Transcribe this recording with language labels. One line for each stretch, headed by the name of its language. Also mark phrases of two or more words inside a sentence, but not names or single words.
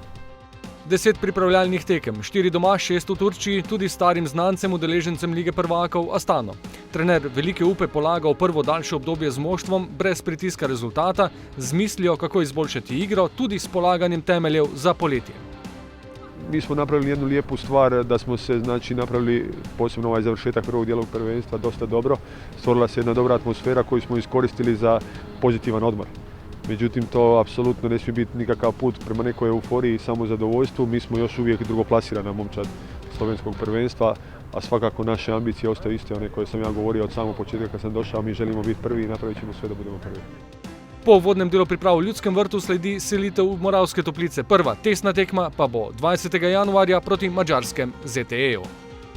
Slovenian: 10 pripravljalnih tekem, 4 doma, 6 v Turčiji, tudi starim znancem, udeležencem Lige prvakov Astano. Trener velike upe polaga v prvo daljše obdobje z moštvom, brez pritiska rezultata, z mislijo, kako izboljšati igro, tudi s polaganjem temeljev za poletje.
Croatian: Mi smo napravili jednu lijepu stvar, da smo se napravili, posebno ovaj završetak prvog dijela prvenstva, dosta dobro. Stvorila se jedna dobra atmosfera koju smo iskoristili za pozitivan odmor. Međutim, to apsolutno ne smije biti nikakav put prema nekoj euforiji i samozadovoljstvu. Mi smo još uvijek drugoplasirana momčad slovenskog prvenstva, a svakako naše ambicije ostaju iste, one koje sam ja govorio od samog početka kad sam došao. Mi želimo biti prvi i napravit ćemo sve da budemo prvi.
Slovenian: Po uvodnem delu priprav v Ljudskem vrtu sledi selitev v Moravske Toplice. Prva testna tekma pa bo 20. januarja proti madžarskem ZTE-ju.